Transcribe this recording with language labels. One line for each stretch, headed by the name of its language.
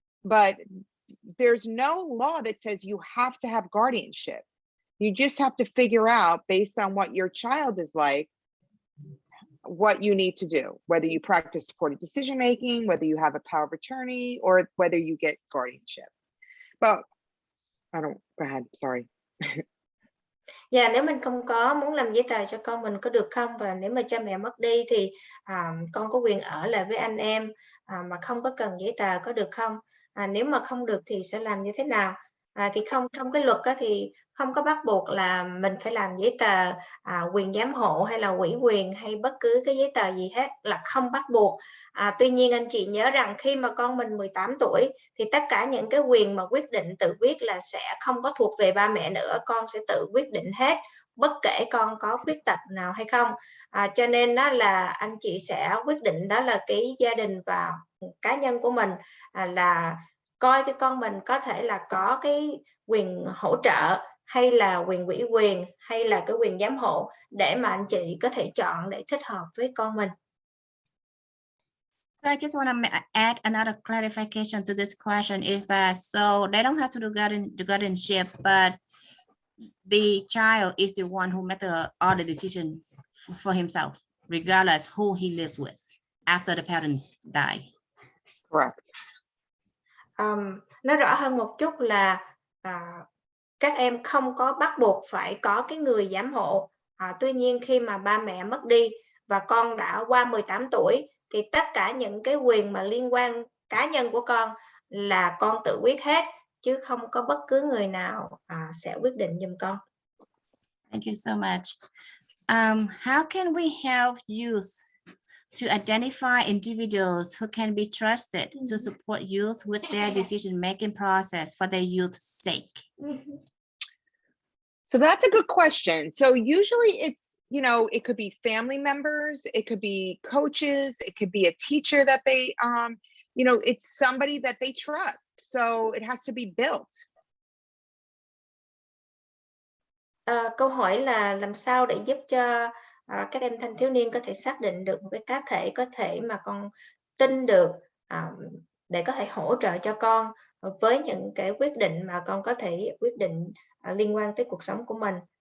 English: But there's no law that says you have to have guardianship. You just have to figure out, based on what your child is like, what you need to do, whether you practice supported decision making, whether you have a power of attorney, or whether you get guardianship. But go ahead, sorry.
Vietnamese: Dạ, nếu mình không có muốn làm giấy tờ cho con mình có được không? Và nếu mà cha mẹ mất đi thì con có quyền ở lại với anh em mà không có cần giấy tờ có được không? Nếu mà không được thì sẽ làm như thế nào? Thì không, trong cái luật thì không có bắt buộc là mình phải làm giấy tờ quyền giám hộ hay là ủy quyền hay bất cứ cái giấy tờ gì hết, là không bắt buộc. Tuy nhiên anh chị nhớ rằng khi mà con mình 18 tuổi thì tất cả những cái quyền mà quyết định tự quyết là sẽ không có thuộc về ba mẹ nữa, con sẽ tự quyết định hết, bất kể con có khuyết tật nào hay không. Cho nên đó là anh chị sẽ quyết định, đó là cái gia đình và cá nhân của mình là coi cái con mình có thể là có cái quyền hỗ trợ hay là quyền ủy quyền hay là cái quyền giám hộ để mà anh chị có thể chọn để thích hợp với con mình.
English: I just want to add another clarification to this question is that, so they don't have to do the guardianship, but the child is the one who made all the decision for himself, regardless who he lives with after the parents die. Correct.
Vietnamese: Nói rõ hơn một chút là các em không có bắt buộc phải có cái người giám hộ Tuy nhiên khi mà ba mẹ mất đi và con đã qua 18 tuổi thì tất cả những cái quyền mà liên quan cá nhân của con là con tự quyết hết, chứ không có bất cứ người nào sẽ quyết định giùm con.
English: Thank you so much. How can we help youth to identify individuals who can be trusted to support youth with their decision-making process for their youth's sake? So that's a good question. So usually it's, it could be family members, it could be coaches, it could be a teacher that they, it's somebody that they trust. So it has to be built.
Vietnamese: Câu hỏi là làm sao để giúp cho các em thanh thiếu niên có thể xác định được một cái cá thể có thể mà con tin được, để có thể hỗ trợ cho con với những cái quyết định mà con có thể quyết định liên quan tới cuộc sống của mình.